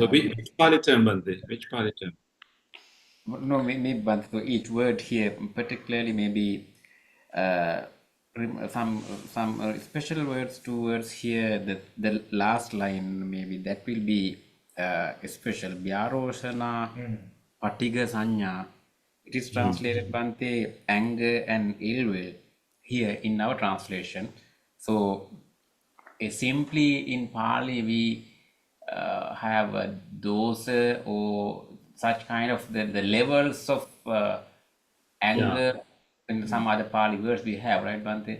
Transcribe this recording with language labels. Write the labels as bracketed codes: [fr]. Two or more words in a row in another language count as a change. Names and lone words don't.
[en] So which Pali term, Bhante? Which Pali term? No, maybe Bante, for each word here, particularly maybe some special words, two words here. The last line maybe that will be special. [pi] Vyarosana, patiga sanya. [en] It is translated Bante anger and ill will here in our translation. So simply in Pali we have a dosa or such kind of the levels of anger in some other Pali words we have, right, Bante?